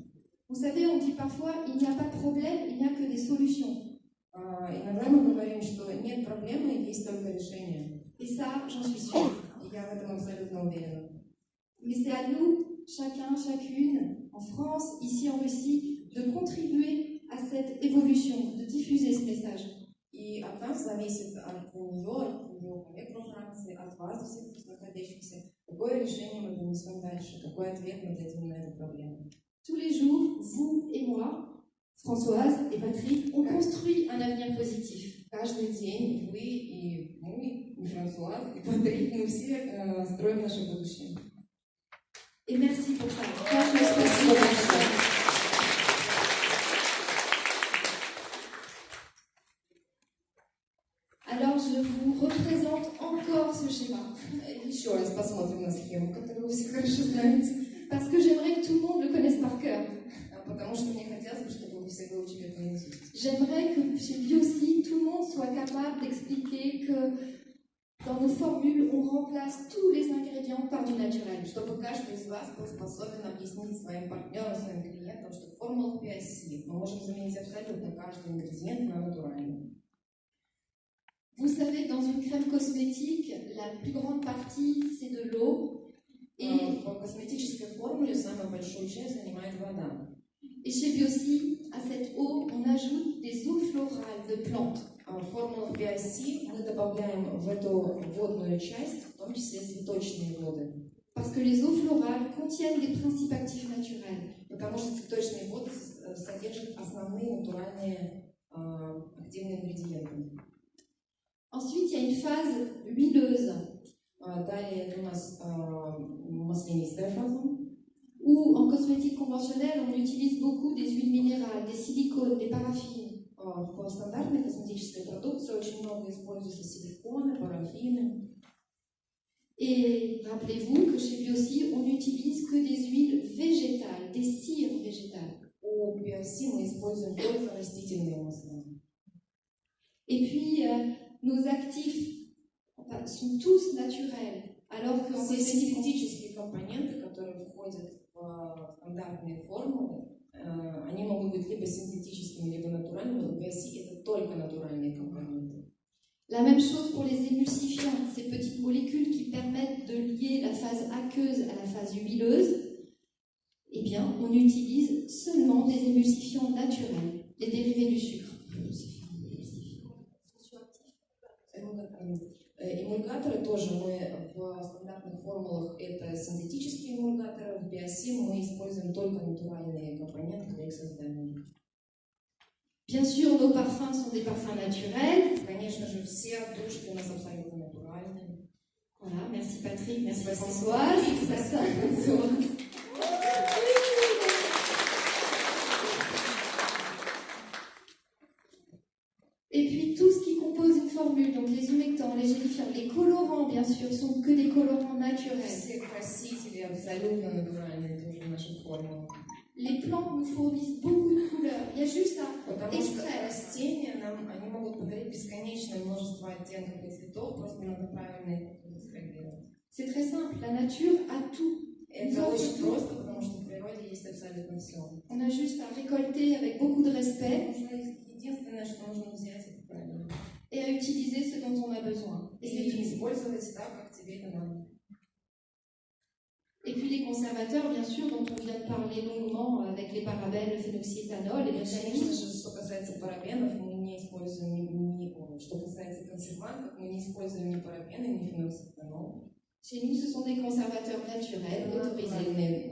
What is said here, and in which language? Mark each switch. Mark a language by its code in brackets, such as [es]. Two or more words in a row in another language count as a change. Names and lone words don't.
[fr] Vous savez, on dit parfois, il n'y a pas de problème, il n'y a que des solutions. [ru] Иногда мы говорим, что нет проблемы, есть только решение. [fr] Et ça, j'en suis sûre. [ru] И я в этом абсолютно уверена. [fr] Mais c'est à nous, chacun, chacune, en France, ici en Russie, de contribuer à cette évolution, de diffuser ce message. [ru] И от нас зависит, от нее, коллег во Франции, от вас, всех здесь находящихся, какое решение мы донесем дальше, какой ответ мы дадим на эту проблему. [fr] Tous les jours, vous et moi, Françoise et Patrick, on construit un avenir positif. [ru] Каждый день вы и мы, и Франсуаз, и Патрик, мы все строим наше будущее. [fr] Et merci pour ça. [ru] Спасибо большое. [fr] Alors, je vous représente encore ce schéma. [ru] Еще раз посмотрим на схему, которую вы все хорошо знаете. [fr] Parce que j'aimerais que tout le monde le connaisse par cœur. [ru] Потому что мне хотелось бы, чтобы вы все выучили это наизусть. [fr] J'aimerais que chez Biosib, tout le monde soit capable d'expliquer que dans nos formules, on remplace tous les ingrédients par du naturel. [ru] Чтобы каждый из вас был способен объяснить своим партнерам, своим клиентам, что в формулах PSC мы можем заменить абсолютно каждый ингредиент на натуральный. [fr] Vous savez, dans une crème cosmétique, la plus grande partie, c'est de l'eau. [ru] Et в косметической формуле самую большую часть занимает вода. [fr] Et chez Biosib, à cette eau, on ajoute des eaux florales de plantes. [ru] В формулах BIC мы добавляем в эту водную часть, в том числе цветочные воды. [fr] Parce que les eaux florales contiennent des principes actifs naturels. [ru] Потому что цветочные воды содержат основные натуральные активные ингредиенты. [fr] Ensuite, il y a une phase huileuse. [ru] Далее у нас маслянистая фаза. [fr] Où en cosmétique conventionnelle, on utilise beaucoup des huiles minérales, des silicones, des paraffines. [ru] В стандартной косметической продукции очень много используются силиконы, парафины. [fr] Et rappelez-vous que chez Biosib, on n'utilise que des huiles végétales, des cires végétales. [ru] У BIC мы используем только растительные масла. [fr] Et puis, nos actifs sont tous naturels, alors que [ru] все синтетические компоненты, которые входят в стандартные формулы, они могут быть либо синтетическими, либо натуральными. В BIC это только натуральные компоненты. [fr] La même chose pour les émulsifiants, ces petites molécules qui permettent de lier la phase aqueuse à la phase huileuse. Eh bien, on utilise seulement des émulsifiants naturels, les dérivés du sucre. [ru] Эмульгаторы тоже мы в стандартных формулах это синтетические эмульгаторы, в биосим мы используем только натуральные компоненты для их создания. [fr] Bien sûr, nos parfums sont des parfums naturels. [ru] Конечно же, все отдушки у нас абсолютно натуральные. [fr] Voilà, merci Patrick, merci [ru] Спасибо, [fr] Françoise. Et puis tout ce qui compose une formule, donc les humectants, les gélifiants, les colorants bien sûr, sont que des colorants naturels. [ru] Все красители абсолютно натуральные тоже в нашей формуле. [fr] Les plantes nous fournissent beaucoup de couleurs. Il y a juste à [ru] Потому что [fr] extraire. [ru] растения они могут подарить бесконечное множество оттенков и цветов, просто надо правильно их экстрагировать. [fr] C'est très simple, la nature a tout. [ru] Это очень просто, потому что в природе есть абсолютно все. [fr] On a juste à récolter avec beaucoup de respect [ru] Единственное, что нужно взять, это правильно. [fr] et à utiliser ce dont on a besoin. Et c'est tout. [ru] Использовать так, как тебе это надо. [fr] Et puis les conservateurs, bien sûr, dont on vient de parler longuement avec les parabènes, le phénoxyéthanol et bien [ru] Конечно же, что касается парабенов, мы не используем что касается консервантов, мы не используем ни парабены, ни феноксетанол. [fr] Chez nous, ce sont des conservateurs naturels, autorisés.